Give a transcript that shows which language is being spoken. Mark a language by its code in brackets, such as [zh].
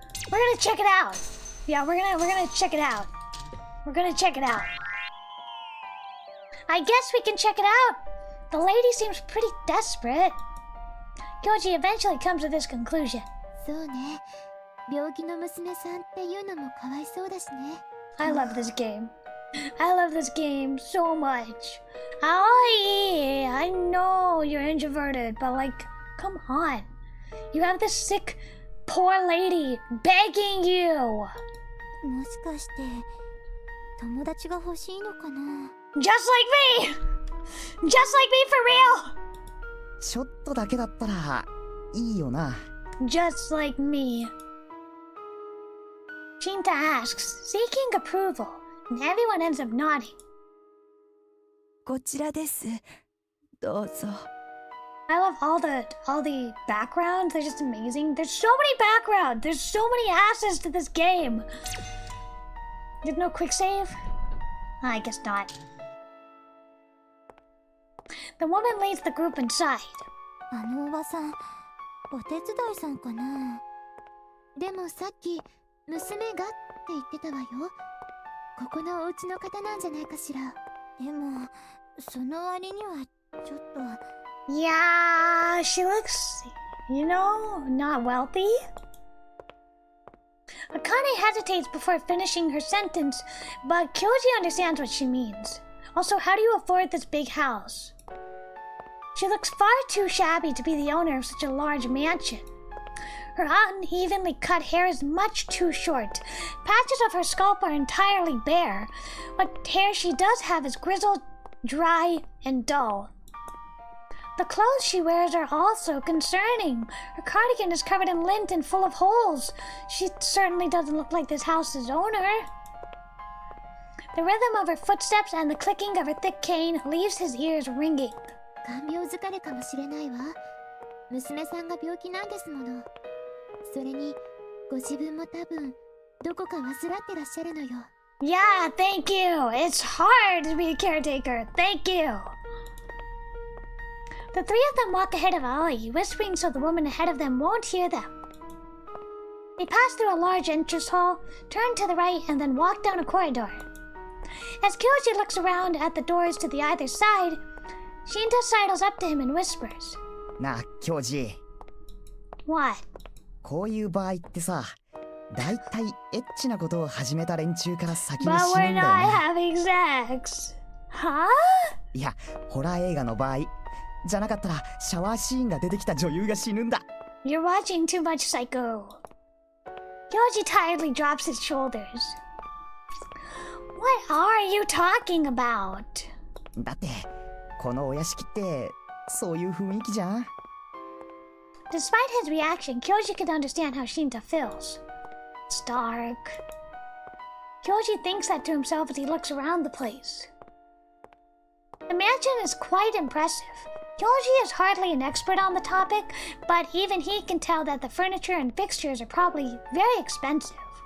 [en] We're gonna check it out. Yeah, we're gonna check it out. We're gonna check it out. I guess we can check it out. The lady seems pretty desperate. Kyoji eventually comes to this conclusion. [ja] そうね。病気の娘さんっていうのもかわいそうだしね。 [en] I love this game. I love this game so much. Oh yeah, I know you're introverted, but like, come on. You have this sick, poor lady begging you. [ja] もしかして友達が欲しいのかな？ [en] Just like me! Just like me for real! [ja] ちょっとだけだったらいいよな。 [en] Just like me. Shinta asks, seeking approval, and everyone ends up nodding. [ja] こちらです。どうぞ。 [en] I love all the backgrounds. They're just amazing. There's so many backgrounds. There's so many asses to this game. There's no quick save? I guess not. The woman leads the group inside. [ja] あのおばさん、お手伝いさんかな？でもさっき娘がって言ってたわよ。ここのお家の方なんじゃないかしら。でもその割にはちょっと。 [en] Yeah, she looks, not wealthy. Akane hesitates before finishing her sentence, but Kyoji understands what she means. Also, how do you afford this big house? She looks far too shabby to be the owner of such a large mansion. Her unevenly cut hair is much too short. Patches of her scalp are entirely bare. What hair she does have is grizzled, dry, and dull. The clothes she wears are also concerning. Her cardigan is covered in lint and full of holes. She certainly doesn't look like this house's owner. The rhythm of her footsteps and the clicking of her thick cane leaves his ears ringing. [ja] 看病疲れかもしれないわ。娘さんが病気なんですもの。それにご自分も多分どこか患ってらっしゃるのよ。 [en] Yeah, thank you. It's hard to be a caretaker. Thank you. The three of them walk ahead of Aoi, whispering so the woman ahead of them won't hear them. They pass through a large entrance hall, turn to the right, and then walk down a corridor. As Kyoji looks around at the doors to the either side, Shinta sidles up to him and whispers. [ja] なあ、教授。 [en] What? [ja] こういう場合ってさ、だいたいエッチなことを始めた連中から先に [en] But [ja] 死ぬ [en] we're [ja] んだよ [en] not [ja] な。 [en] having sex. Huh? [ja] いや、ホラー映画の場合、じゃなかったらシャワーシーンが出てきた女優が死ぬんだ。 [en] You're watching too much Psycho. Kyoji tiredly drops his shoulders. What are you talking about? [ja] だって、このお屋敷ってそういう雰囲気じゃん。 [en] Despite his reaction, Kyoji could understand how Shinta feels. It's dark. Kyoji thinks that to himself as he looks around the place. The mansion is quite impressive. Kyoji is hardly an expert on the topic, but even he can tell that the furniture and fixtures are probably very expensive.